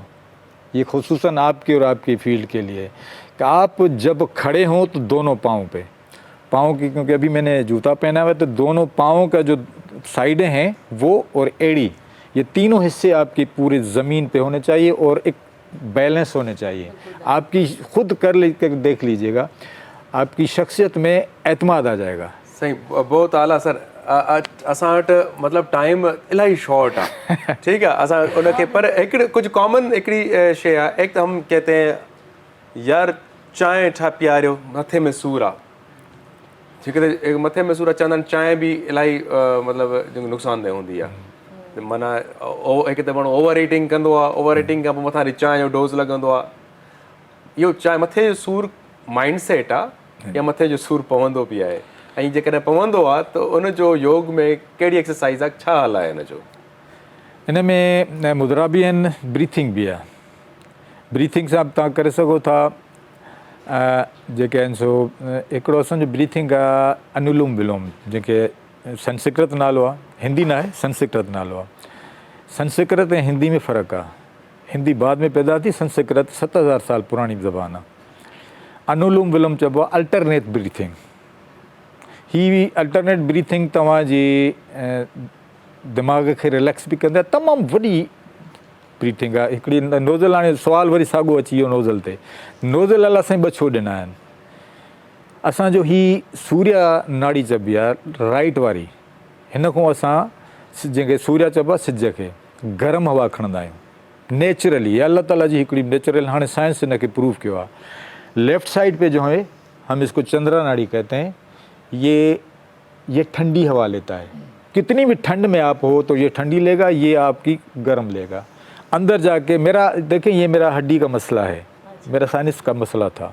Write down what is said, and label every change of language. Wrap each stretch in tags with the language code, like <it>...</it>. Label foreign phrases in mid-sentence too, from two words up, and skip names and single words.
<ur>یہ خصوصاً آپ کے اور آپ کی فیلڈ کے لیے کہ آپ جب کھڑے ہوں تو دونوں پاؤں کی، کیونکہ ابھی میں نے جوتا پہنا ہوا ہے، تو دونوں پاؤں کا جو سائیڈیں ہیں وہ اور ایڑی، یہ تینوں حصے آپ کی پوری زمین پہ ہونے چاہئیں اور ایک بیلنس ہونے چاہئیں. آپ کی خود کر دیکھ لیجیے گا، آپ کی شخصیت میں اعتماد آ جائے گا. صحیح، بہت اعلیٰ سر.</ur> <sd>असां वटि मतलब टाइम इलाही शॉर्ट आहे, ठीक आहे। असां उनखे पर हिकिड़े कुझु कॉमन हिकिड़ी शइ आहे। एक त</sd> <ur>ہم کہتے ہیں یار</ur> <sd>चांहि छा पीआरियो, मथे में सूर आहे,</sd> <ur>ٹھیک ہے.</ur> <sd>मथे में सूर चवंदा आहिनि, चांहि बि इलाही मतिलबु नुक़सानदेह हूंदी आहे। माना हिकु त माण्हू</sd> <en>over eating</en> <sd>कंदो आहे,</sd> <en>over eating</en> <sd>खां पोइ मथां वरी चांहि जो डोज़ लॻंदो आहे। इहो चांहि मथे जो सूर</sd> <en>mind set</en> <sd>आहे या मथे जो सूर पवंदो बि आहे, ऐं जेकॾहिं पवंदो आहे त उनजो योग में कहिड़ी एक्सरसाइज़ आहे, छा हल आहे हिनजो? हिन में मुद्रा भी आहिनि, ब्रीथिंग भी आहे। ब्रीथिंग सां तव्हां करे सघो था, जेके आहिनि सो हिकिड़ो असांजो ब्रीथिंग आहे अनुलोम विलोम, जेके संस्कृत नालो आहे, हिंदी न आहे, संस्कृत नालो आहे। संस्कृत ऐं हिंदी में फ़र्क़ु आहे। हिंदी बाद में पैदा थी, संस्कृत 7000 साल पुरानी ज़बान आहे। अनुलोम विलोम चइबो आहे</sd> <en>alternate breathing.</en> <sd>ही</sd> <en>alternate breathing</en> <sd>तव्हांजी दिमाग़ खे रिलैक्स बि कंदा, तमामु वॾी ब्रीथिंग आहे। हिकिड़ी नोज़ल, हाणे सुवालु वरी साॻियो अची वियो नोज़ल ते। नोज़ल अलाह साईं ॿ छो ॾिना आहिनि। असांजो ही सूर्य नाड़ी चइबी आहे राइट वारी, हिन खां असां जंहिंखे सूर्य चइबो आहे सिज खे, गरम हवा खणंदा आहियूं नेचुरली। अल्लाह ताला जी हिकिड़ी नेचुरल, हाणे साइंस हिनखे प्रूव कयो आहे।</sd> <en>left side</en> <ur>پہ جو ہے، ہم اس کو چندرا ناڑی کہتے ہیں، یہ ٹھنڈی ہوا لیتا ہے. کتنی بھی ٹھنڈ میں آپ ہو تو یہ ٹھنڈی لے گا، یہ آپ کی گرم لے گا. اندر جا کے دیکھیں، یہ میرا ہڈی کا مسئلہ ہے، میرا سائنس کا مسئلہ تھا.</ur>